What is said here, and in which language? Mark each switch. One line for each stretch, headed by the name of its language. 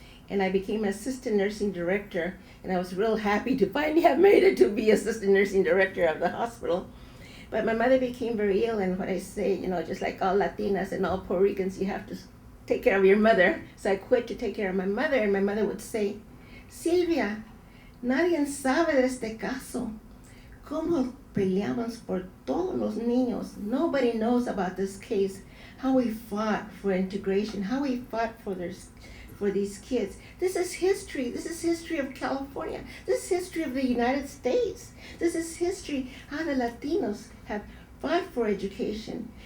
English: And I became assistant nursing director, and I was real happy to finally have made it to be assistant nursing director of the hospital. But my mother became very ill, and what I say, you know, just like all Latinas and all Puerto Ricans, you have to take care of your mother. So I quit to take care of my mother, and my mother would say, Sylvia,
Spanish: nadie sabe de este caso. Cómo peleamos por todos los niños.
English: Nobody knows about this case, how we fought for integration, how we fought for these kids. This is history. This is history of California. This is history of the United States. This is history how the Latinos have fought for education.